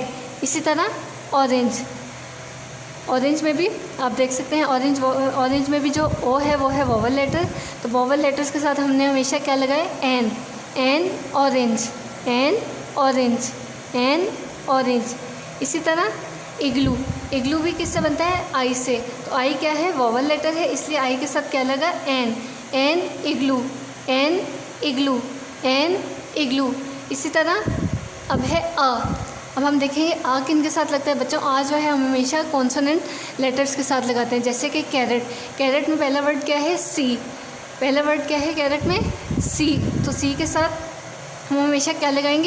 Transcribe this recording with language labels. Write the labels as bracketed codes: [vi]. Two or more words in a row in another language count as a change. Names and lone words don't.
[hi] इसी तरह ऑरेंज, ऑरेंज में भी आप देख सकते हैं ऑरेंज में भी जो ओ है वो है [en] vowel letter, [hi] तो [en] vowel letters [hi] के साथ हमने हमेशा क्या लगाया? एन। [en] an orange, an orange, an orange. [hi] इसी तरह इग्लू, इग्लू भी किससे बनता है? आई से, तो आई क्या है? वोवल लेटर है, इसलिए आई के साथ क्या लगा? एन। [en] an igloo, an igloo, an igloo. [hi] इसी तरह अब है आ। अब हम देखेंगे आ किन के साथ लगता है बच्चों? आ जो है हम हमेशा [en] consonant letters [hi] के साथ लगाते हैं, जैसे कि कैरेट। कैरेट में पहला वर्ड क्या है? सी। पहला वर्ड क्या है कैरेट में? सी। तो सी के साथ हम हमेशा क्या लगाएंगे?